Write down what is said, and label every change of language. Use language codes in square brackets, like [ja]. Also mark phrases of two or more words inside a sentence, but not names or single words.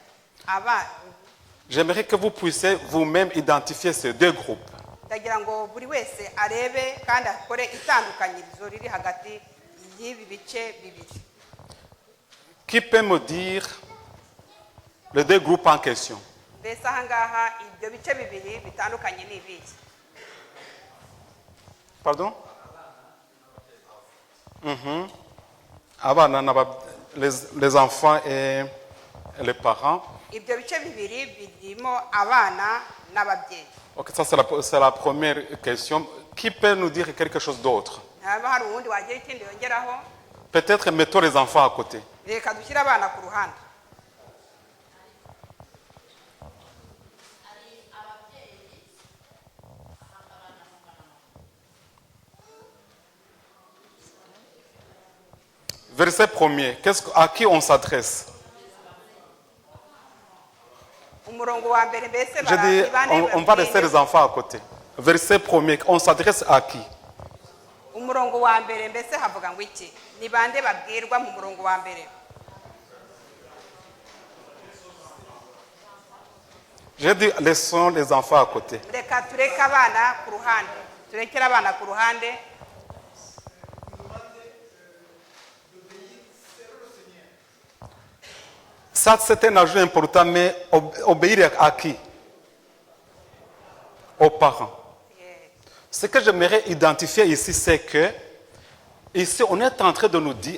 [fr] J'aimerais que vous puissiez vous-même identifier ces deux groupes. [rw] Ndagira ngo buri wese arebe kandi akore itandukanyirizo riri hagati y'ibi bice bibiri. [fr] Qui peut me dire les deux groupes en question? [rw] Mbese aha ngaha ibyo bice bibiri bitandukanye ni ibihe? [fr] Pardon? Les enfants et les parents. [rw] Ibyo bice bibiri birimo abana n'ababyeyi. [fr] Ok, ça c'est la première question. Qui peut nous dire quelque chose d'autre? [rw] Haba hari uwundi wagira ikindi yongeraho? [fr] Peut-être mettons les enfants à côté. [rw] reka dushyire abana ku ruhande. [fr] Verset 1er, à qui on s'adresse? [rw] Umurongo wa mbere mbese [fr] Je dis, on va laisser bane les enfants à côté. Verset 1er, on s'adresse à qui? [rw] umurongo wa mbere mbese havuga ngo iki? Ni bande babwirwa mu murongo wa mbere? [fr] Je dis, laissons les enfants à côté. [rw] Reka tureke abana ku ruhande, turekere abana ku ruhande. [fr] Ça, c'est un ajout important, mais obéir à qui? Aux parents. Ce que j'aimerais identifier ici, c'est que, ici, on est en train de nous dire...